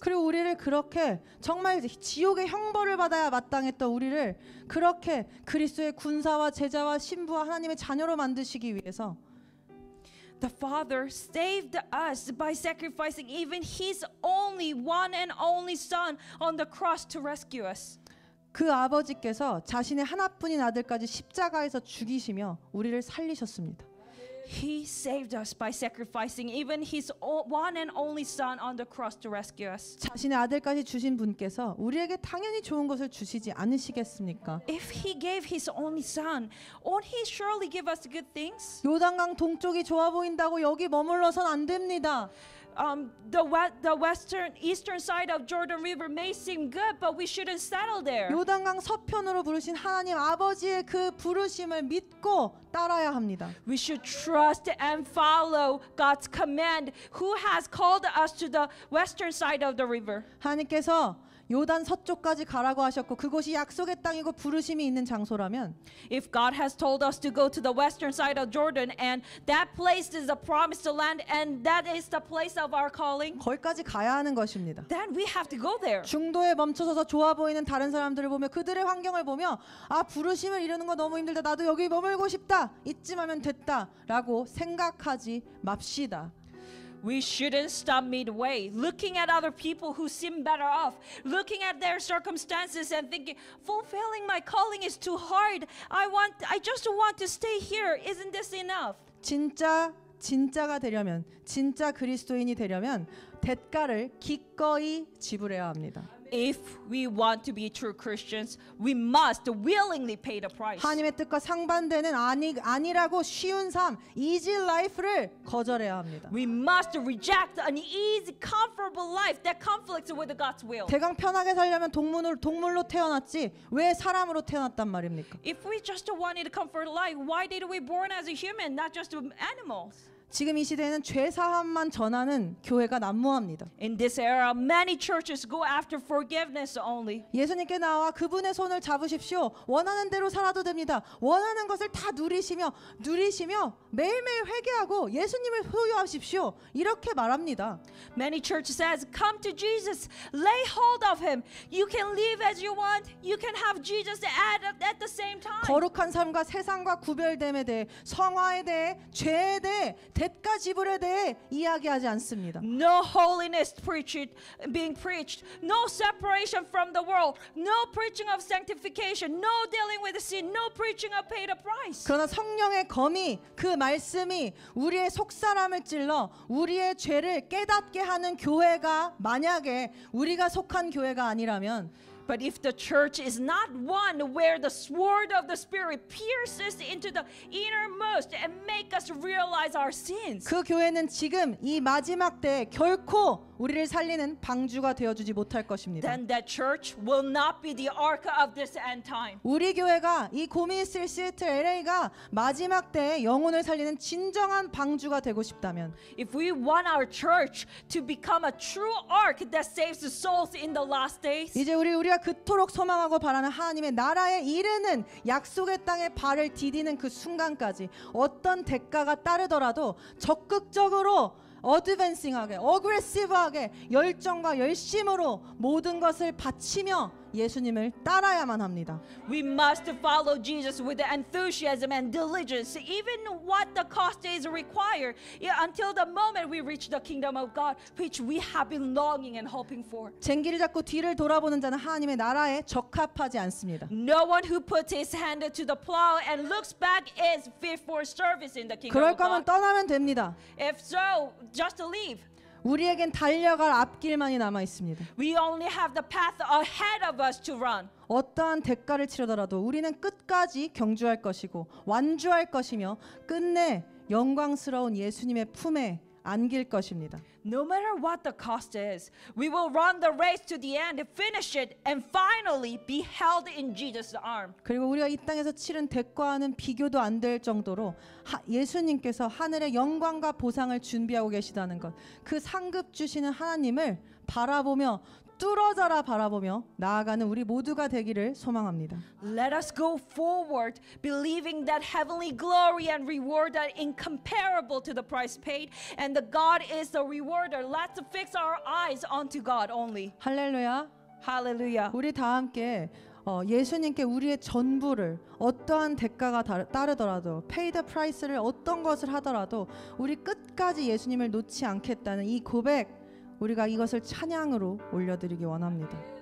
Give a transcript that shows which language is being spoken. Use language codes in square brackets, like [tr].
[ko] 그리고 우리를 그렇게 정말 지옥의 형벌을 받아야 마땅했던 우리를 그렇게 그리스도의 군사와 제자와 신부와 하나님의 자녀로 만드시기 위해서 [en] The Father saved us by sacrificing even His only one and only Son on the cross to rescue us. [ko] 그 아버지께서 자신의 하나뿐인 아들까지 십자가에서 죽이시며 우리를 살리셨습니다. [en] He saved us by sacrificing even His one and only Son on the cross to rescue us. [ko] 자신의 아들까지 주신 분께서 우리에게 당연히 좋은 것을 주시지 않으시겠습니까? [en] If He gave His only Son, won't He surely give us good things? [ko] 요단강 동쪽이 좋아 보인다고 여기 머물러선 안 됩니다. [en] The eastern side of Jordan River may seem good, but we shouldn't settle there. [ko] 요단강 서편으로 부르신 하나님 아버지의 그 부르심을 믿고 따라야 합니다. [en] We should trust and follow God's command, who has called us to the western side of the river. [ko] 하나님께서 요단 서쪽까지 가라고 하셨고 그곳이 약속의 땅이고 부르심이 있는 장소라면 [en] If God has told us to go to the western side of Jordan and that place is the promised land and that is the place of our calling, [ko] 거기까지 가야 하는 것입니다. [en] then we have to go there. [ko] 중도에 멈춰서서 좋아 보이는 다른 사람들을 보며 그들의 환경을 보며 아 부르심을 이루는 거 너무 힘들다. 나도 여기 머물고 싶다. 이쯤 하면 됐다라고 생각하지 맙시다. [en] We shouldn't stop midway, looking at other people who seem better off, looking at their circumstances and thinking, fulfilling my calling is too hard. I just want to stay here. Isn't this enough? [ko] 진짜가 되려면 진짜 그리스도인이 되려면 대가를 기꺼이 지불해야 합니다. [en] If we want to be true Christians, we must willingly pay the price. [ko] 하나님의 뜻과 상반되는 아니라고 쉬운 삶, [en] easy life [ko] 를 거절해야 합니다. [en] We must reject an easy, comfortable life that conflicts with God's will. [ko] 대강 편하게 살려면 동물로 태어났지 왜 사람으로 태어났단 말입니까? [en] If we just wanted a comfort life, why did we born as a human, not just animals? [ko] 지금 이 시대에는 죄 사함만 전하는 교회가 난무합니다. [en] In this era, many churches go after forgiveness only. [ko] 예수님께 나와 그분의 손을 잡으십시오. 원하는 대로 살아도 됩니다. 원하는 것을 다 누리시며 매일매일 회개하고 예수님을 소유하십시오. 이렇게 말합니다. [en] Many churches says, come to Jesus, lay hold of Him. You can live as you want. You can have Jesus at the same time. [ko] 거룩한 삶과 세상과 구별됨에 대해, 성화에 대해, 죄에 대해, 대가 지불에 대해 이야기하지 않습니다. [en] No holiness being preached, no separation from the world, no preaching of sanctification, no dealing with sin, no preaching of pay the price. [ko] 그러나 성령의 검이 그 말씀이 우리의 속사람을 찔러 우리의 죄를 깨닫게 하는 교회가 만약에 우리가 속한 교회가 아니라면 [en] But if the church is not one where the sword of the Spirit pierces into the innermost and make us realize our sins, [ko] 그 교회는 지금 이 마지막 때에 결코 우리를 살리는 방주가 되어주지 못할 것입니다. [en] then that church will not be the ark of this end time. [ko] 우리 교회가 이 고미스트리 시애틀 LA가 마지막 때에 영혼을 살리는 진정한 방주가 되고 싶다면 [en] If we want our church to become a true ark that saves the souls in the last days, [ko] 이제 우리가 그토록 소망하고 바라는 하나님의 나라에 이르는 약속의 땅에 발을 디디는 그 순간까지 어떤 대가가 따르더라도 적극적으로 어드밴싱하게, 어그레시브하게 열정과 열심으로 모든 것을 바치며 예수님을 따라야만 합니다. [en] we must follow Jesus with enthusiasm and diligence, even what the cost is required, until the moment we reach the kingdom of God, which we have been longing and hoping for. [ko] 쟁기를 잡고 뒤를 돌아보는 자는 하나님의 나라에 적합하지 않습니다. [en] No one who puts his hand to the plow and looks back is fit for service in the kingdom [ko] 그럴 [en] of God. [ko] 거면 떠나면 됩니다. [en] If so, just leave. [ko] 우리에겐 달려갈 앞길만이 남아 있습니다. [en] We only have the path ahead of us to run. [ko] 어떠한 대가를 치르더라도 우리는 끝까지 경주할 것이고 완주할 것이며 끝내 영광스러운 예수님의 품에 안길 것입니다. [en] No matter what the cost is, we will run the race to the end, finish it, and finally be held in Jesus' arm. [ko] 그리고 우리가 이 땅에서 치른 대가와는 비교도 안 될 정도로 예수님께서 하늘의 영광과 보상을 준비하고 계시다는 것, 그 상급 주시는 하나님을 바라보며 뚫어져라 바라보며 나아가는 우리 모두가 되기를 소망합니다. [en] Let us go forward, believing that heavenly glory and reward are incomparable to the price paid, and the God is the rewarder. Let's fix our eyes onto God only. [ko] 할렐루야. [en] Hallelujah. [ko] 우리 다 함께 예수님께 우리의 전부를 어떠한 대가가 따르더라도 [en] pay the price [ko] 를 어떤 것을 하더라도 우리 끝까지 예수님을 놓지 않겠다는 이 고백, 우리가 이것을 찬양으로 올려드리기 원합니다.